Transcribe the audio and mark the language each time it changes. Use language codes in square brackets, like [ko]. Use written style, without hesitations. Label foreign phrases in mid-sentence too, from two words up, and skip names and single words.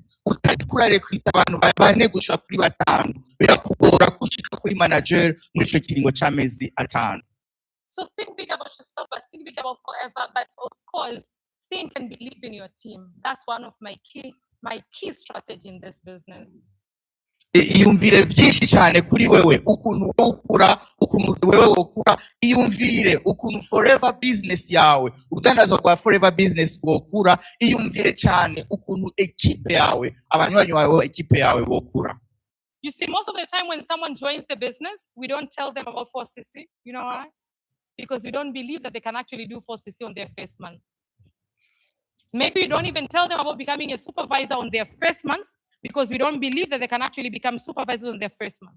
[rn] Utari kurarekrita abantu 4 gushika kuri 5 birakugora gushika kuri manager muri ico kiringo c'amezi 5. [en] So think big about yourself, but think big about forever. But of course, think and believe in your team. That's one of my key strategy in this business. [rn] Iyumvire vyinshi cyane kuri wewe ukuntu ukura ukuntu wewe wokura, iyumvire ukuntu forever business yawe, udandaza kwa forever business wokura, iyumvire cyane ukuntu ekipe yawe, abanywanyi bawe ekipe yawe wokura. [en] You see, most of the time when someone joins the business, we don't tell them about 4cc. You know why? Because we don't believe that they can actually do 4cc on their first month. Maybe you don't even tell them about becoming a supervisor on their first month because we don't believe that they can actually become supervisors on their first month.